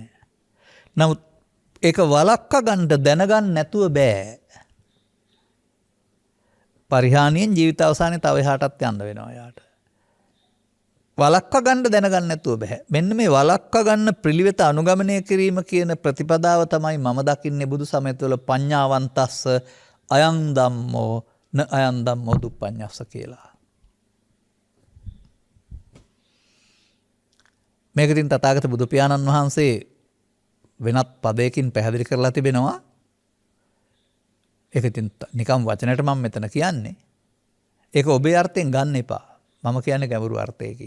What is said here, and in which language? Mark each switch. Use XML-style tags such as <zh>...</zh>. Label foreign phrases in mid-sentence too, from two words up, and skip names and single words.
<si>නමුත් ඒක වළක්වා ගන්න දැනගන්න නැතුව බෑ. පරිහානියෙන් ජීවිත අවසානයේ තව එහාටත් යන්න වෙනවා යාට. වළක්වා ගන්න දැනගන්න නැතුව බෑ. මෙන්න මේ වළක්වා ගන්න පිළිවෙත අනුගමනය කිරීම කියන ප්‍රතිපදාව තමයි මම දකින්නේ බුදු සමය තුළ</si> <pi>පඤ්ඤාවන්තස්ස අයං ධම්මෝ න අයං ධම්මෝ දුප්පඤ්ඤස්ස</pi> <si>කියලා. මේක ඉතින් තථාගත බුදු පියාණන් වහන්සේ වෙනත් පදයකින් පැහැදිලි කරලා තිබෙනවා. ඒක ඉතින් නිකම් වචනයට මම මෙතන කියන්නේ. ඒක ඔබේ අර්ථයෙන් ගන්න එපා. මම කියන්නේ ගැඹුරු අර්ථයකින්.</si>